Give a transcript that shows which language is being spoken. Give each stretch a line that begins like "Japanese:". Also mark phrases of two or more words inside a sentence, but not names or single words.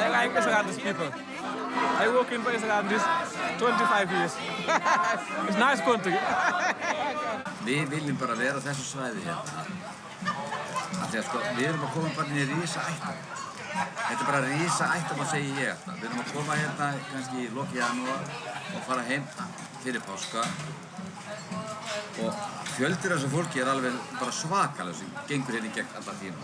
English: like Esmeralda's people. I work in Esmeralda's 25 years. It's nice country.
Icelandic: Við viljum bara vera á þessu svæði hérna. Af því að sko, við erum að koma bara inn í risa ættar. Þetta bara risa ættar, maður segi ég alltaf. Við erum að koma hérna kannski í lok janúar og fara heim fyrir páska. Og fjöldir af þessu fólki alveg bara svakalega sem gengur hérna í gegn alla tíma.